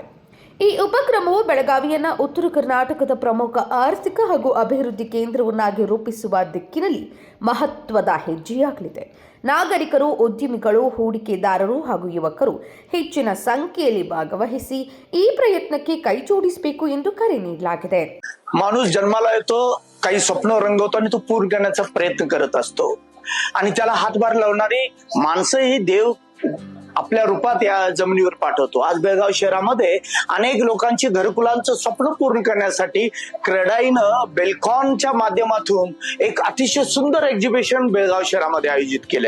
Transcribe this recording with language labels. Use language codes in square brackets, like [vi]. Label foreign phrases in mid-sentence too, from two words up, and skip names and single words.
[kn] ಈ ಉಪಕ್ರಮವು ಬೆಳಗಾವಿಯನ್ನು ಉತ್ತರ ಕರ್ನಾಟಕದ ಪ್ರಮುಖ ಆರ್ಥಿಕ ಹಾಗೂ ಅಭಿವೃದ್ಧಿ ಕೇಂದ್ರವನ್ನಾಗಿ ರೂಪಿಸುವ ದಿಕ್ಕಿನಲ್ಲಿ ಮಹತ್ವದ ಹೆಜ್ಜೆಯಾಗಲಿದೆ. ನಾಗರಿಕರು, ಉದ್ಯಮಿಗಳು, ಹೂಡಿಕೆದಾರರು ಹಾಗೂ ಯುವಕರು ಹೆಚ್ಚಿನ ಸಂಖ್ಯೆಯಲ್ಲಿ ಭಾಗವಹಿಸಿ ಈ ಪ್ರಯತ್ನಕ್ಕೆ ಕೈಜೋಡಿಸಬೇಕು ಎಂದು करे ನೀಡಲಾಗಿದೆ. [mr] माणूस जन्माला येतो, काही स्वप्न रंगवतो आणि तो पूर्ण करण्याचा प्रयत्न करत असतो आणि त्याला हातभार लावणारी माणसं ही देव आपल्या रूपात या जमिनीवर पाठवतो. आज बेळगाव शहरामध्ये अनेक लोकांची घरकुलांचं स्वप्न पूर्ण करण्यासाठी क्रेडाईनं बेलकॉनच्या माध्यमातून एक अतिशय सुंदर एक्झिबिशन बेळगाव शहरामध्ये आयोजित केलंय.